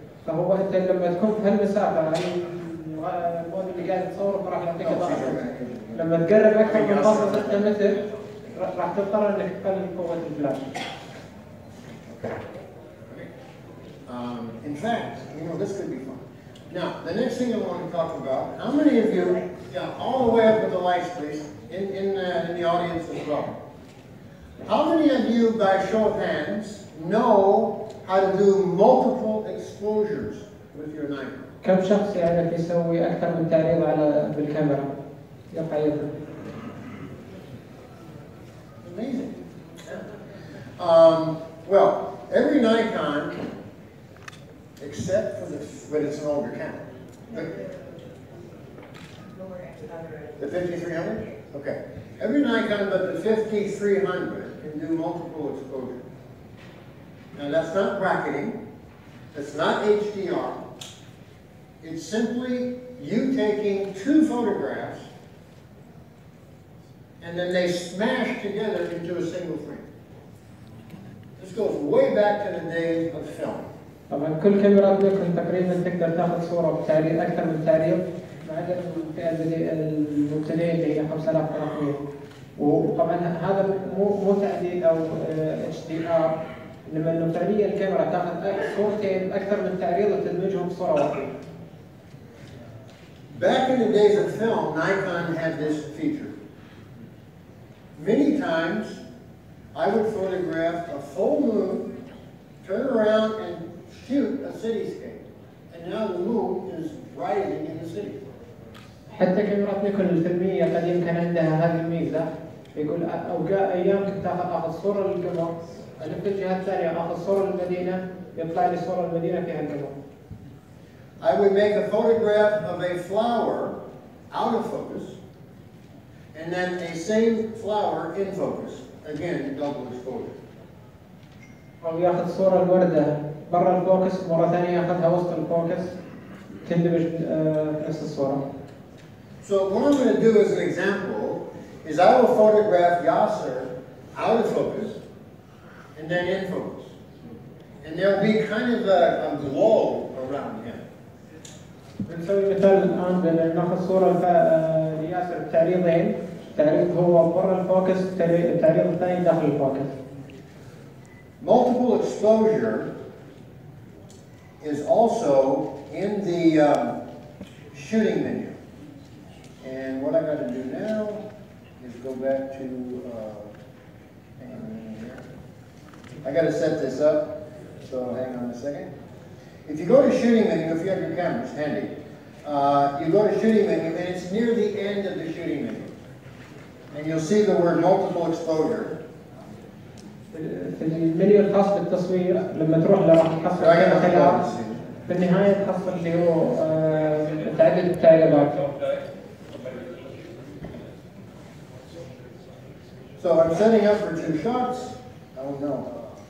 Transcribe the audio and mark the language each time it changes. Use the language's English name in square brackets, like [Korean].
[Arabic] فهو أنت لما تكون في هالمسافة المود اللي قاعد تصوره فراح يعطيك ضغط. لما تقرب أكثر من 0.6 متر راح تضطر إنك تقلل قوة الفلاش. [English] In fact, this could be fun. Now, the next thing I want to talk about, how many of you, all the way up with the lights, please, in the audience as well. How many of you, by show of hands, know how to do multiple exposures with your Nikon? [Arabic] كم شخص يعرف يسوي أكثر من تعريض بالكاميرا؟ يرفع يده. [English] Amazing. Well, every Nikon, except for but it's an older camera. The 5300? Okay. Every Nikon but the 5300 can do multiple exposures. Now that's not bracketing, that's not HDR. It's simply you taking two photographs and then they smash together into a single frame. This goes way back to the days of film. [Arabic] طبعا كل كاميرا نيكون تقريبا تقدر تاخذ صورة بتعريض أكثر من تعريض ما عدا الفئة المبتدئة اللي هي 5300 وطبعا هذا مو تعديل أو HDR لما إنه فعليا الكاميرا تاخذ صورتين أكثر من تعريض وتدمجهم بصورة واحدة. [English] Back in the days of film, Nikon had this feature. Many times, I would photograph a full moon, turn around and shoot a cityscape. And now the moon is rising in the city. [Arabic] حتى كاميرات نيكون الفيلمية قديم كان عندها هذه الميزة يقول أيام كنت آخذ صورة للقمر ألف الجهة الثانية آخذ صورة للمدينة يطلع لي صورة المدينة فيها القمر. [English] I would make a photograph of a flower out of focus, and then a same flower in focus. Again, double exposure. [Arabic] أو ياخذ صورة الوردة برا الفوكس مرة ثانية ياخذها وسط الفوكس تندمج نفس الصورة. [English] So what I'm going to do as an example is I will photograph Yasser out of focus and then in focus. And there will be kind of a glow around him. [Arabic] بنسوي مثال الآن بناخذ صورة لياسر بتعريضين، تعريض هو برا الفوكس، التعريض الثاني داخل الفوكس. [English] Multiple exposure is also in the shooting menu. And what I got to do now is go back to, hang on a minute here. I got to set this up, so hang on a second. If you go to shooting menu, if you have your cameras handy, you go to shooting menu and it's near the end of the shooting menu. And you'll see the word multiple exposure. [Arabic] في المنيو الخاص بالتصوير لما تروح له راح تحصل خيارات في النهاية تحصل اللي هو تعدد التعريضات. [English] So I'm setting up for 2 shots. Oh no.